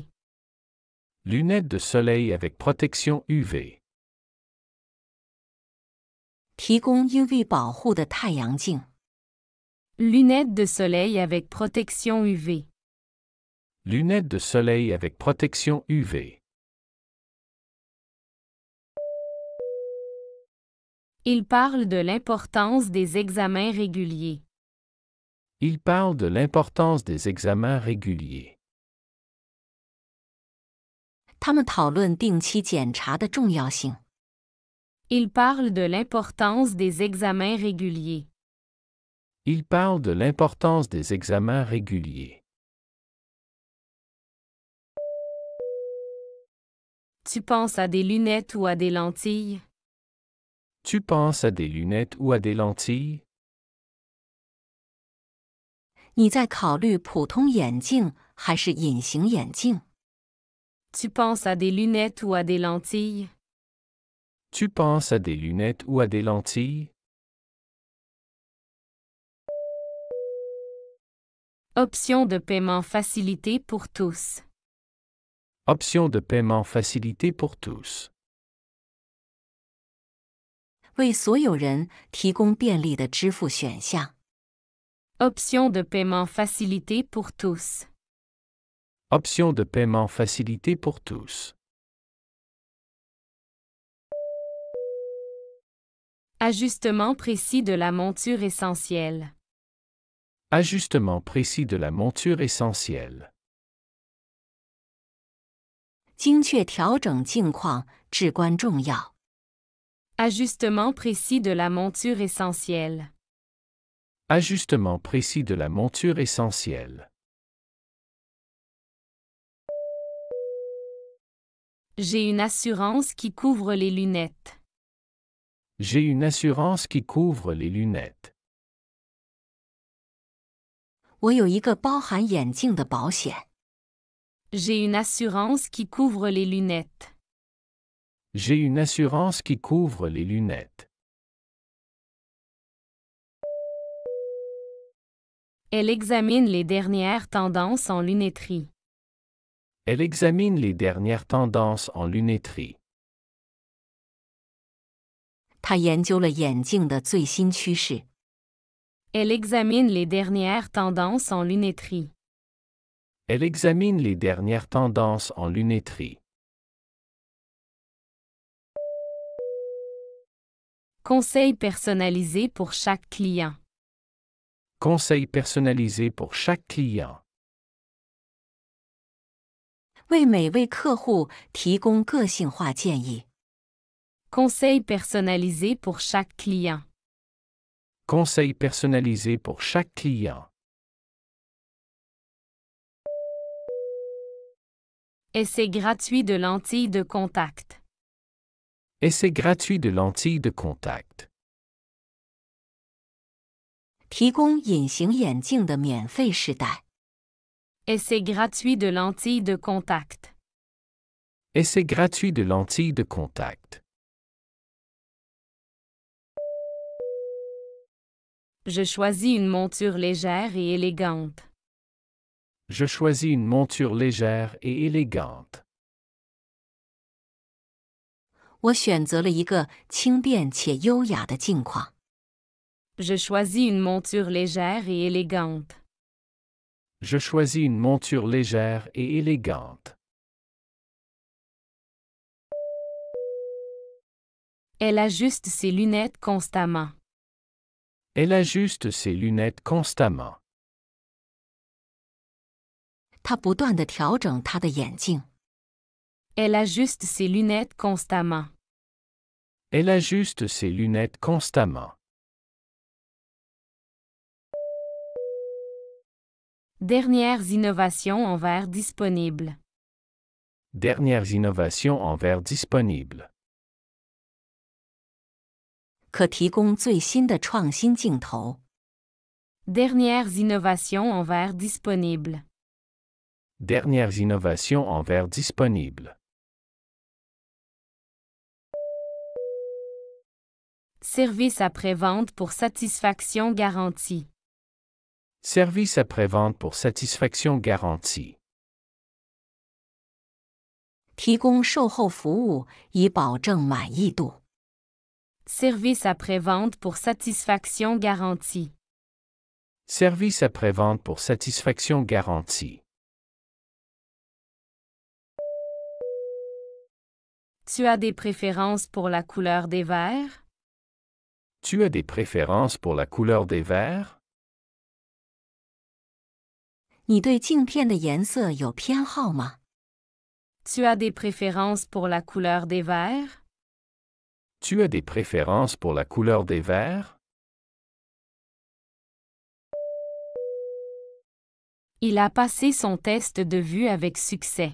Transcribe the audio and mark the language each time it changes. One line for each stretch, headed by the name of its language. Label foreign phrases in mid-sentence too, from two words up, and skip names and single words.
French: Lunettes de soleil avec protection UV.
Chinese: 提供 UV 保护的太阳镜。
French: Lunettes de soleil avec protection UV. Lunettes de soleil avec protection UV. Il parle de l'importance des examens réguliers. Il parle de l'importance des examens réguliers.
Chinese: 他们讨论定期检查的重要性。
French: Il parle de l'importance des examens réguliers. Il parle de l'importance des examens réguliers. Tu penses à des lunettes ou à des lentilles? Tu penses à des lunettes ou à des lentilles?
Chinese: 你在考虑普通眼镜还是隐形眼镜？
French: Tu penses à des lunettes ou à des lentilles? Tu penses à des lunettes ou à des lentilles? Option de paiement facilitée pour tous. Option de paiement facilitée pour tous.
Chinese: 为所有人提供便利的支付选项。
French: Option de paiement facilitée pour tous. Option de paiement facilitée pour tous. Ajustement précis de la monture essentielle. Ajustement précis de la monture essentielle.
Chinese: 精确调整镜框至关重要。
French: Ajustement précis de la monture essentielle. Ajustement précis de la monture essentielle. J'ai une assurance qui couvre les lunettes. J'ai une assurance qui couvre les lunettes.
Chinese: 我有一个包含眼镜的保险。
French: J'ai une assurance qui couvre les lunettes. J'ai une assurance qui couvre les lunettes. Elle examine les dernières tendances en lunetterie. Elle examine les dernières tendances en lunetterie.
Chinese: 他研究了眼镜的最新趋势。
French: Elle examine les dernières tendances en lunetterie. Elle examine les dernières tendances en lunetterie. Conseil personnalisé pour chaque client. Conseil personnalisé pour chaque client.
Chinese: 为每位客户提供个性化建议。
French: Conseil personnalisé pour chaque client. Conseil personnalisé pour chaque client. Essai gratuit de lentilles de contact. Essai gratuit de lentilles de contact.
Chinese: 提供隐形眼镜的免费试戴。
French: Essai gratuit de lentilles de contact. Essai gratuit de lentilles de contact. Je choisis une monture légère et élégante. Je choisis une monture légère et élégante.
Chinese: 我选择了一个轻便且优雅的镜框。
French: Je choisis une monture légère et élégante. Je choisis une monture légère et élégante. Elle ajuste ses lunettes constamment. Elle ajuste ses lunettes constamment.
Chinese: 她不断地调整她的眼镜。
French: Elle ajuste ses lunettes constamment. Elle ajuste ses lunettes constamment. Dernières innovations en verre disponibles. Dernières innovations en verre disponibles.
Chinese: 可提供最新的创新镜头。
French: Dernières innovations en verre disponibles. Dernières innovations en verre disponibles. Service après-vente pour satisfaction garantie. Service après-vente pour satisfaction garantie.
Chinese: 提供售后服务以保证满意度。
French: Service après-vente pour satisfaction garantie. Service après-vente pour satisfaction garantie. Tu as des préférences pour la couleur des verres? Tu as des préférences pour la couleur des verres?
Chinese: 你对镜片的颜色有偏好吗？
French: Tu as des préférences pour la couleur des verres? Tu as des préférences pour la couleur des verres? Il a passé son test de vue avec succès.